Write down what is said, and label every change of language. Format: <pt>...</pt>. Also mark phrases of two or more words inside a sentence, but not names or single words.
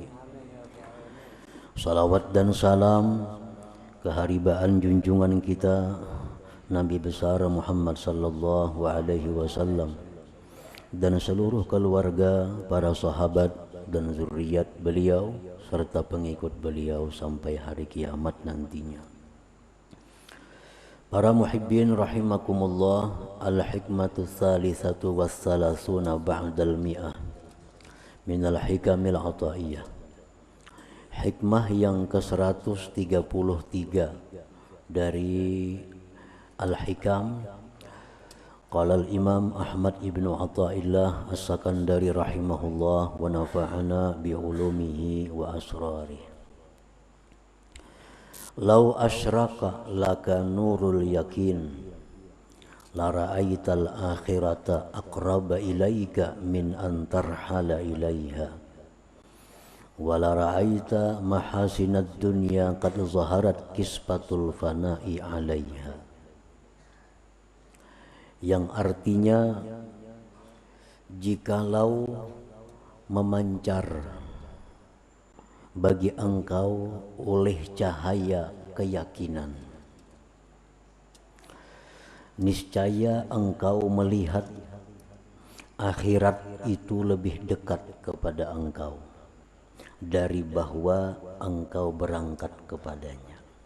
<id>Salawat dan salam keharibaan junjungan kita Nabi besar Muhammad</id> <ar>صلى الله عليه وسلم</ar> <id>dan seluruh keluarga, para sahabat dan zuriat beliau serta pengikut beliau sampai hari kiamat nantinya. Para</id> <ar>محبين رحمكم الله, الحكمة الثالثة والثلاثون بعد المائة من الحكم العطائية.</ar> <id>Hikmah yang ke-133 dari al-hikam.</id> <ar>قال الإمام أحمد ابن عطاء الله السكندري رحمه الله ونفعنا بعلومه وأسراره. لو أشرق لك نور اليقين لرأيت الآخرة أقرب إليك من أن ترحل إليها ولرأيت محاسن الدنيا قد ظهرت كسفة الفناء عليها.</ar> <id>Yang artinya, jikalau memancar bagi engkau oleh cahaya keyakinan, niscaya engkau melihat akhirat itu lebih dekat kepada engkau dari bahwa engkau berangkat kepadanya.</id>